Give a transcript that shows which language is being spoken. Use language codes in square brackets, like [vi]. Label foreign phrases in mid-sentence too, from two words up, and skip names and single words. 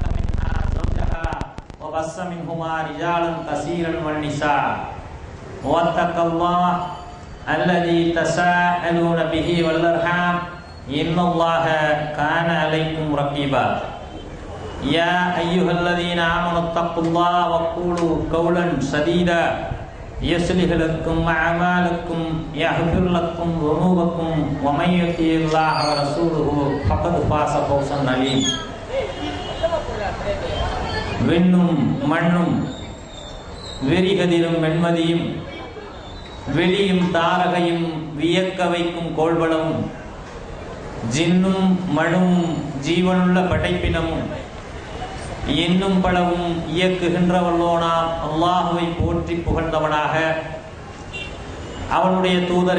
[ar] منها زوجها وبث منهما رجالا كثيرا والنساء واتقوا الله الذي تساءلون به والأرحام إن الله كان عليكم رقيبا يا أيها الذين آمنوا اتقوا الله وقولوا قولا سديدا يصلح لكم أعمالكم يغفر لكم ذنوبكم ومن يطع الله ورسوله فقد فاز فوزا عظيما [ta] விண்ணும் மண்ணும் வெறிகதிரும் வெண்மதியும் வெளியும் தாரகையும் வியக்க வைக்கும் கோள்வளமும் ஜின்னும் மழும் ஜீவனுள்ள படைப்பினமும் இன்னும் பலவும் இயக்குகின்றவல்லோனாம் அல்லாஹுவை போற்றி புகழ்ந்தவனாக அவனுடைய தூதர்